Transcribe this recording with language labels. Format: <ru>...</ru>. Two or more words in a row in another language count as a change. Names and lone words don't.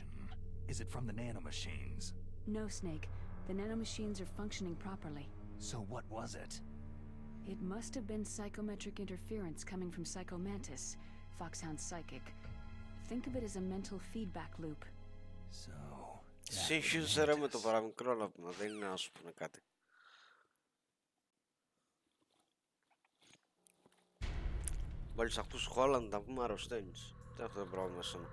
<en>Is it from the nanomachines? No, Snake. The nanomachines are functioning properly. So what was it? It must have been psychometric interference coming from Psycho Mantis, Foxhound's psychic. Think of it as a mental feedback loop. So.</en> <el>Σύγχυσε ρε με το παραμικρό να πούμε, δεν είναι να σου πούνε κάτι. Μόλις ακούς Holland να πούμε αρρωσταίνεις. Δεν έχω το πρόβλημα σένα.</el>